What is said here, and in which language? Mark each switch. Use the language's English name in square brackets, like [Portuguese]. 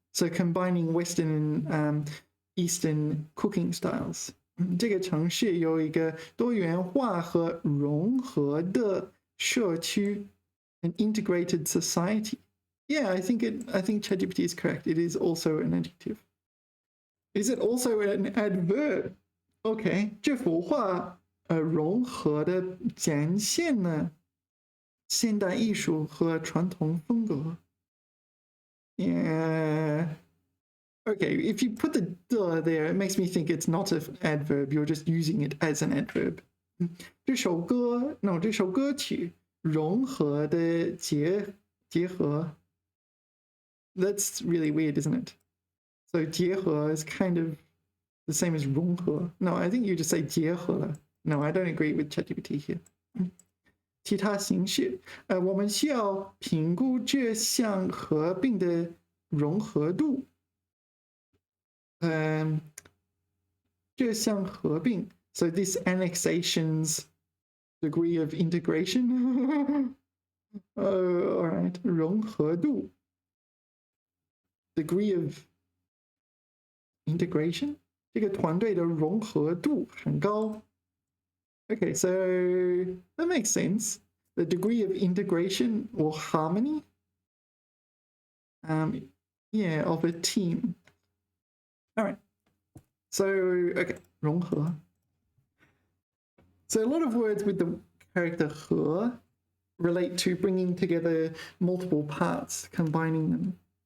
[English] So combining Western and Eastern cooking styles. [Chinese] 这个城市有一个多元化和融合的社区 [English] an integrated society. Yeah, I think ChatGPT is correct. It is also an adjective. Is it also an adverb? [Chinese] Okay, 这幅画融合的展现了现代艺术和传统风格. [English] Yeah. Okay, if you put the there, it makes me think it's not an adverb. You're just using it as an adverb. [Chinese] 这首歌曲融合的结合. [English] That's really weird, isn't it? So 结合 is kind of the same as 融合. No, I think you just say 结合了. No, I don't agree with ChatGPT here. [Chinese] 其他形式，我们需要评估这项合并的融合度。这项合并 [English] so this annexation's degree of integration. All right, 融合度 degree of integration. [Chinese] 这个团队的融合度很高。 [English] Okay, so that makes sense. The degree of integration or harmony, yeah, of a team. All right. So, okay, 融合.So a lot of words with the character 和 relate to bringing together multiple parts, combining them.